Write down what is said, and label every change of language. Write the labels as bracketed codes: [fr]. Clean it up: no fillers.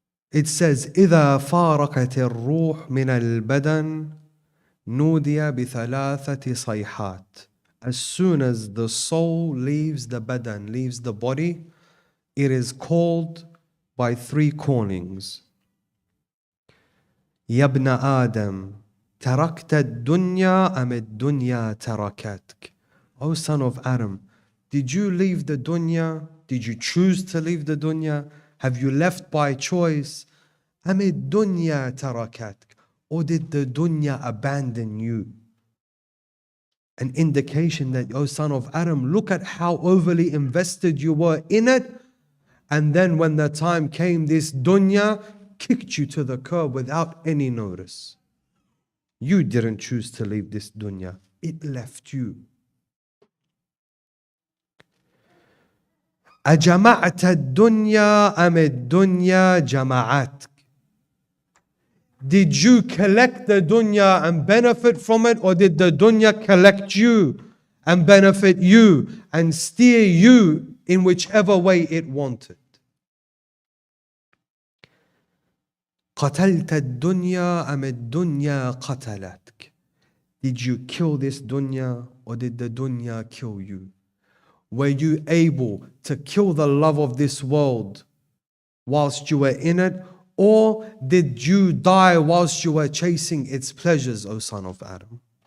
[en] It says, [ar] إذا فارقت الروح من البدن نودي بثلاثة صيحات. [en] As soon as the soul leaves the badan, leaves the body, it is called by three callings. [ar] يا ابن آدم, تركت الدنيا أم الدنيا تركتك? [en] O son of Adam, did you leave the dunya? Did you choose to leave the dunya? Have you left by choice? [ar] أم الدنيا تركتك? [en] Or did the dunya abandon you? An indication that, O son of Adam, look at how overly invested you were in it. And then when the time came, this dunya kicked you to the curb without any notice. You didn't choose to leave this dunya. It left you. [ar] أجمعت الدنيا أم الدنيا جمعتك? [en] Did you collect the dunya and benefit from it, or did the dunya collect you and benefit you and steer you in whichever way it wanted? [ar] قتلت الدنيا أم الدنيا قتلتك? [en] Did you kill this dunya, or did the dunya kill you? Were you able to kill the love of this world whilst you were in it, or did you die whilst you were chasing its pleasures, O son of Adam?